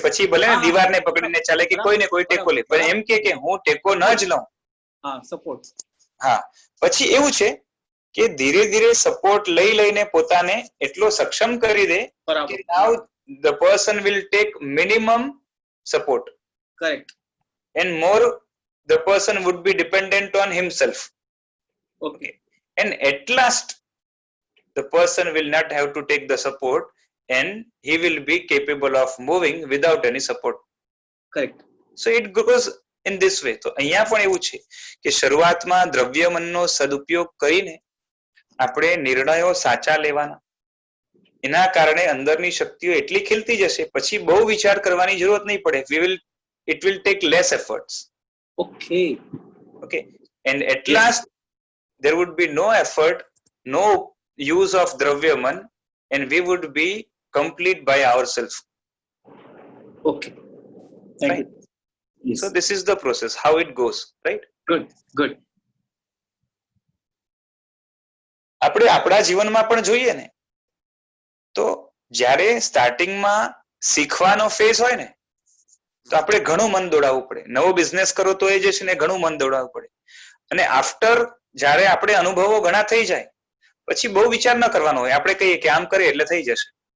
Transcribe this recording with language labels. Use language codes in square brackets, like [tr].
[gu] પછી ભલે ને દીવારને પકડીને ચાલે કે કોઈને કોઈ ટેકો લે, પણ એમ કે હું ટેકો ન જ લઉં. સપોર્ટ. હા, પછી એવું છે કે ધીરે ધીરે સપોર્ટ લઈ લઈને પોતાને એટલો સક્ષમ કરી દે કે [en] now the person will take minimum support. Correct. And more the person would be dependent on himself. Okay. And at last the person will not have to take the support and he will be capable of moving without any support. Correct. So it goes in this way. [gu] તો અહીંયા પણ એવું છે કે શરૂઆતમાં દ્રવ્યમનનો સદુપયોગ કરીને આપણે નિર્ણયો સાચા લેવાના, એના કારણે અંદરની શક્તિઓ એટલી ખીલતી જશે પછી બહુ વિચાર કરવાની જરૂરત નહીં પડે. [en] It will take less efforts. Okay. Okay. And at last there would be no effort, no use of dravyaman, and we would be complete by ourselves. Okay. Thank Right. you. Yes. So this is the process, how it goes, right? Good. [gu] આપણે આપણા જીવનમાં પણ જોઈએ ને તો જ્યારે સ્ટાર્ટિંગમાં શીખવાનો ફેઝ હોય ને તો આપણે ઘણું મન દોડાવવું પડે. નવો બિઝનેસ કરો તો એ જે છે ને ઘણું મન દોડાવવું પડે. અને આફ્ટર જ્યારે આપણે અનુભવો ઘણા થઈ જાય પછી બહુ વિચાર ન કરવાનો હોય, આપણે કહીએ કે આમ કરીએ એટલે થઈ જશે.